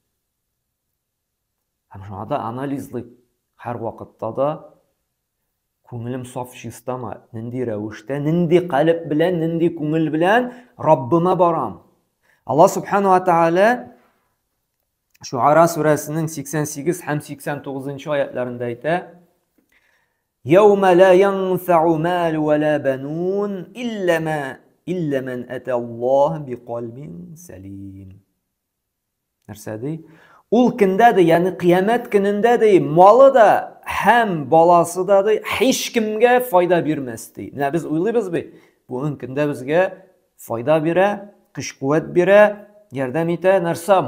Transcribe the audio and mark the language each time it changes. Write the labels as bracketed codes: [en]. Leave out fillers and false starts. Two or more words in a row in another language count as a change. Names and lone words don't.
[tt] Һәм шунда анализлык һәр вакытта да күңелем саф чистамы, нинди рәвештә, нинди калб белән, нинди күңел белән Раббыма барам. Аллаһ [ar] سبحانه وتعالى [tt] Шуара сүрәсенең 88 һәм 89 аятларында әйтә: [ar] "يوم لا ينفع مال ولا بنون إلا من أتى الله بقلب سليم." [tt] Нәрсәди? Ул көндә дә, ягъни кыямәт көнендә дә малы да һәм баласы да һич кемгә файда бирмәс ди. Менә без уйлыйбыз бит, бүген көндә безгә файда бирә, көч-куәт бирә, ярдәм итә нәрсә?